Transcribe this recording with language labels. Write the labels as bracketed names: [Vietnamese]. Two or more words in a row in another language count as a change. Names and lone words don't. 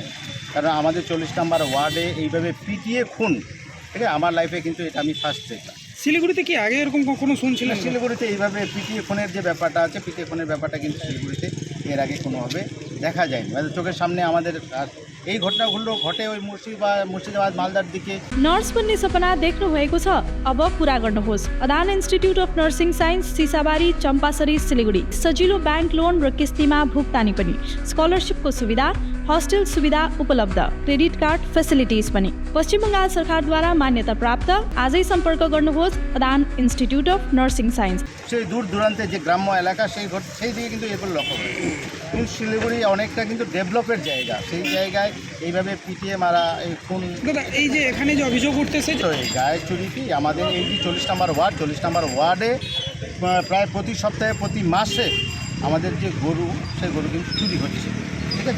[Bangla] কারণ আমাদের 40 নম্বর ওয়ার্ডে এইভাবে পিটিয়ে খুন, ঠিক আছে, আমার লাইফে কিন্তু এটা আমি ফার্স্ট দেখলাম। শিলিগুড়িতে কি আগে এরকম কখনো শুনছিলেন? শিলিগুড়িতে এইভাবে পিটিয়ে খুনের যে ব্যাপারটা আছে, পিটিয়ে খুনের ব্যাপারটা কিন্তু শিলিগুড়িতে এর আগে কোনোভাবে দেখা যায়নি, মানে চোখের সামনে আমাদের আর এই ঘটনাগুলো ঘটে ওই মুর্শিদাবাद মালদার দিকে। [Nepali] नर्स बन्ने सपना देख्नु भएको छ? अब पूरा गर्नुहोस्। अदान इन्स्टिट्युट अफ नर्सिङ साइन्स, सिसाबारी, चम्पासरी, सिलिगुडी। सजिलो [English] bank loan [Nepali] र किस्तीमा भुक्तानी पनि, स्कलरसिपको सुविधा, हस्टेल सुविधा उपलब्ध, [English] credit card facilities [Nepali] पनि। पश्चिम बङ्गाल सरकारद्वारा मान्यता प्राप्त। आजै सम्पर्क गर्नुहोस् अदान इन्स्टिट्युट अफ नर्सिङ साइन्स। [Bangla] সেই দূর দূরান্তে যে গ্রাম্য এলাকা সেই দিকে কিন্তু এগুলো লক্ষ্য করে, কিন্তু শিলিগুড়ি অনেকটা কিন্তু ডেভেলপের জায়গা, সেই জায়গায় এইভাবে পিটিয়ে মারা, এই খুন। দাদা এই যে এখানে যে অভিযোগ উঠতেছে তো এই গায়ে চুরি কি আমাদের এই যে 40 নম্বর ওয়ার্ডে প্রায় প্রতি সপ্তাহে প্রতি মাসে আমাদের যে গরু, সেই গরু কিন্তু চুরি হচ্ছে, ঠিক আছে।